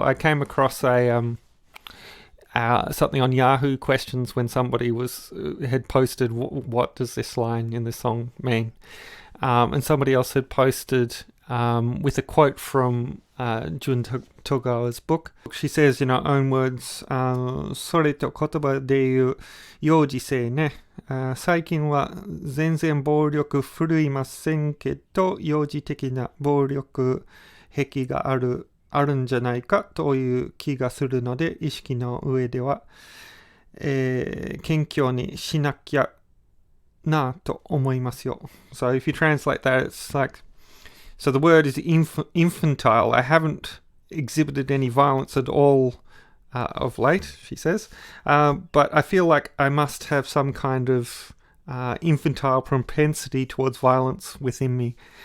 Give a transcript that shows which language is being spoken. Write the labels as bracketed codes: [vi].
[en] I came across something on Yahoo Questions when somebody had posted what does this line in this song mean, and somebody else had posted with a quote from Jun Togawa's book. She says, own words, [ja] それと言葉で言う幼児性ね。最近は全然暴力振るいませんけど、幼児的な暴力癖があるんじゃないかという気がするので、意識の上では、謙虚にしなきゃなと思いますよ。 [en] So if you translate that, it's like, so the word is infantile. I haven't exhibited any violence at all of late, she says, but I feel like I must have some kind of infantile propensity towards violence within me.